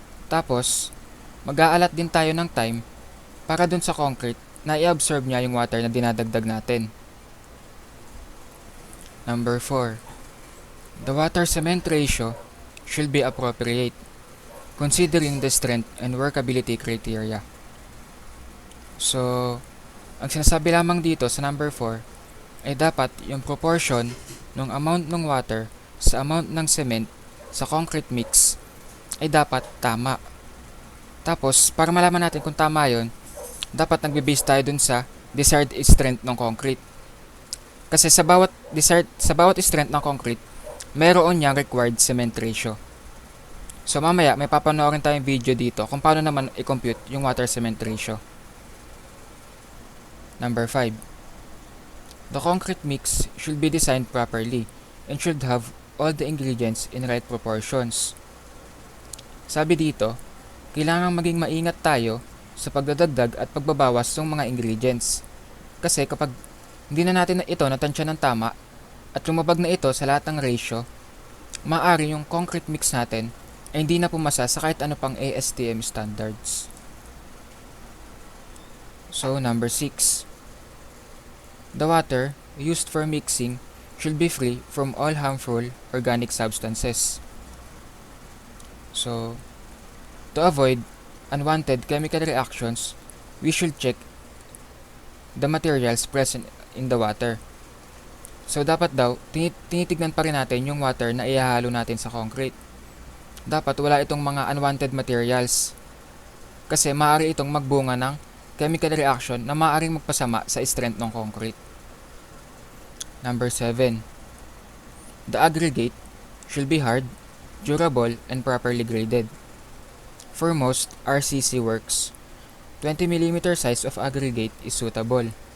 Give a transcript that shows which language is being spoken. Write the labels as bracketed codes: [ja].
[tl] Tapos, mag-aalat din tayo ng time para dun sa concrete na i-absorb niya yung water na dinadagdag natin. [en] Number 4. The water-cement ratio should be appropriate, considering the strength and workability criteria. [tl] So, ang sinasabi lamang dito sa number 4 ay dapat yung proportion ng amount ng water sa amount ng cement sa concrete mix ay dapat tama. Tapos, para malaman natin kung tama yon, dapat nagbe-base tayo dun sa desired strength ng concrete. Kasi sa bawat strength ng concrete, mayroon niyang required cement ratio. So mamaya may papanoorin tayong video dito kung paano naman i-compute yung water cement ratio. [en] Number 5. The concrete mix should be designed properly and should have all the ingredients in right proportions. [tl] Sabi dito, kailangan maging maingat tayo sa pagdadagdag at pagbabawas ng mga ingredients. Kasi kapag hindi na natin ito natansya ng tama at lumabag na ito sa lahat ng ratio, maaari yung concrete mix natin ay hindi na pumasa sa kahit ano pang ASTM standards. [en] So, number 6. The water used for mixing should be free from all harmful organic substances. So, to avoid unwanted chemical reactions, we should check the materials present in the water. [tl] So, dapat daw, tinitignan pa rin natin yung water na ihahalo natin sa concrete. Dapat wala itong mga unwanted materials. Kasi maaari itong magbunga ng chemical reaction na maaaring magpasama sa strength ng concrete. [en] Number 7. The aggregate should be hard, durable, and properly graded. For most RCC works, 20mm size of aggregate is suitable.